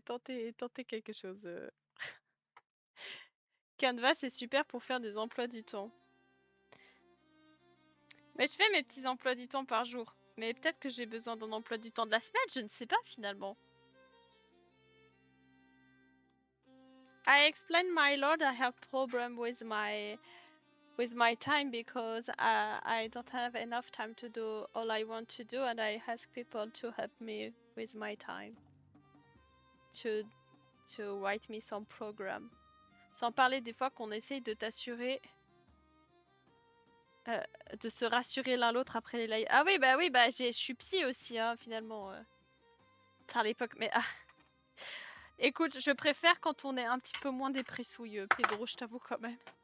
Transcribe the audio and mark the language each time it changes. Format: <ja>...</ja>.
<fr>Tentez quelque chose. Canva c'est super pour faire des emplois du temps. Mais je fais mes petits emplois du temps par jour. Mais peut-être que j'ai besoin d'un emploi du temps de la semaine, je ne sais pas finalement.</fr> <en>I explained my lord I have problem with my time because I don't have enough time to do all I want to do and I ask people to help me with my time to write me some program.</en> <fr>Sans parler des fois qu'on essaye de t'assurer de se rassurer l'un l'autre après les lives. Ah oui bah je suis psy aussi hein finalement. À l'époque mais ah. Écoute, je préfère quand on est un petit peu moins dépressouilleux, Pedro, je t'avoue quand même.</fr>